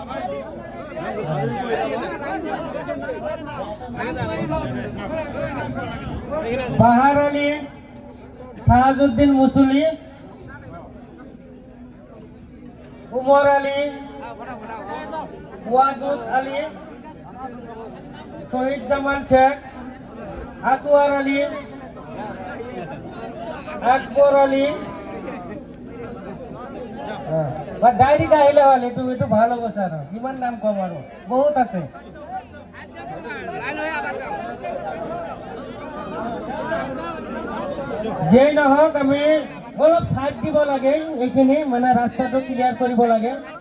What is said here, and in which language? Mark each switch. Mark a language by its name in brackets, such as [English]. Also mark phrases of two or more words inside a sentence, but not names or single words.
[Assamese] বাহার আলী, শাহাজুদ্দিন মুসুলি, উমর আলী, ওয়াদুদ আলী, শহীদ জামাল শেখ, আতওয়ার আলী, আকবর আলী। ডায়েরি আহিলে হল, এইটো ভাল হ'ব স্যার। কিমান নাম কম আৰু বহুত আছে। যেই নহওক আমি অলপ চাইড দিব লাগে, এইখিনি মানে ৰাস্তাটো ক্লিয়াৰ কৰিব লাগে।